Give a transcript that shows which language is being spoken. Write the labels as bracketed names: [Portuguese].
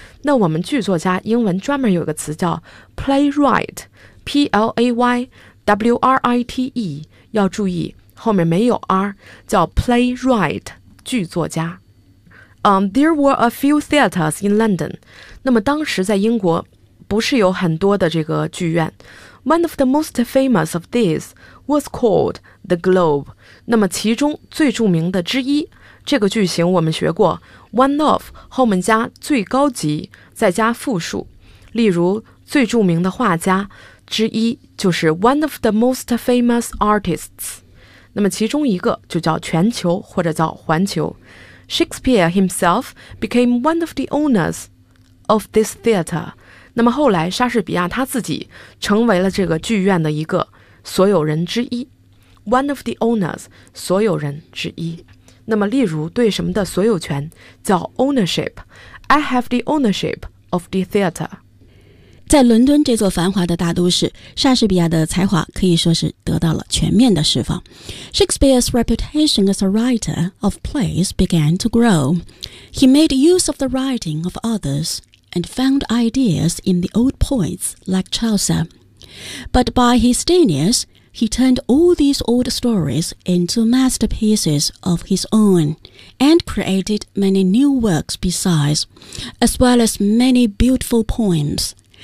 [Chinese] 那我们剧作家英文专门有个词叫 playwright,P-L-A-Y-W-R-I-T-E, 要注意后面没有 R, 叫 playwright, 剧作家。 [English] There were a few theaters in London. [Chinese] 那么当时在英国不是有很多的这个剧院。 [English] One of the most famous of these was called the Globe. [Chinese] 那么其中最著名的之一，这个句型我们学过 ,one of, 后面加最高级再加复数。例如最著名的画家之一就是 [English] one of the most famous artists, [Chinese] 那么其中一个就叫全球或者叫环球。 [English] Shakespeare himself became one of the owners of this theater. [Chinese] 那么后来莎士比亚他自己成为了这个剧院的一个所有人之一。 [English] One of the owners, [Chinese] 所有人之一。那么例如对什么的所有权叫 ownership. [English] I have the ownership of the theater. [Chinese] 在伦敦这座繁华的大都市，莎士比亚的才华可以说是得到了全面的释放。 [English] Shakespeare's reputation as a writer of plays began to grow. He made use of the writing of others and found ideas in the old poets like Chaucer. But by his genius, he turned all these old stories into masterpieces of his own and created many new works besides, as well as many beautiful poems.